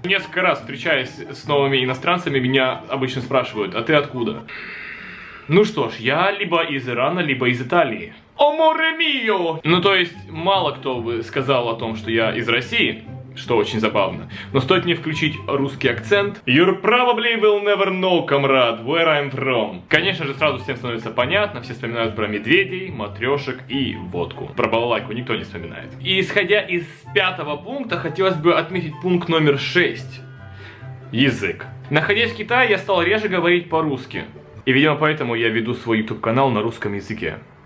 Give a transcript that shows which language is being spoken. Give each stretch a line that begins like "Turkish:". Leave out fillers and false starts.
Russian: Несколько раз, встречаясь с новыми иностранцами, меня обычно спрашивают: а ты откуда? Ну что ж, я либо из Ирана, либо из Италии.
Italian: О море мио!
Russian: Ну то есть, мало кто бы сказал о том, что я из России, что очень забавно. Но стоит мне включить русский акцент.
English: You probably will never know, comrade, where I'm from.
Russian: Конечно же, сразу всем становится понятно, все вспоминают про медведей, матрешек и водку. Про балалайку никто не вспоминает. И исходя из 5-го пункта, хотелось бы отметить пункт номер 6. Язык. Находясь в Китае, я стал реже говорить по-русски. И, видимо, поэтому я веду свой YouTube-канал на русском языке.